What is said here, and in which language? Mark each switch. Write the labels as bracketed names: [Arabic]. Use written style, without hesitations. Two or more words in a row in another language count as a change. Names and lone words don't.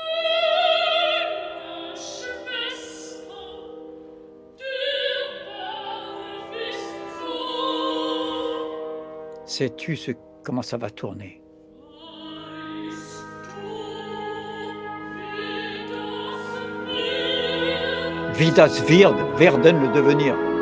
[French] Sais-tu comment ça va tourner? [German] Wie das wird, werden, [French] le devenir.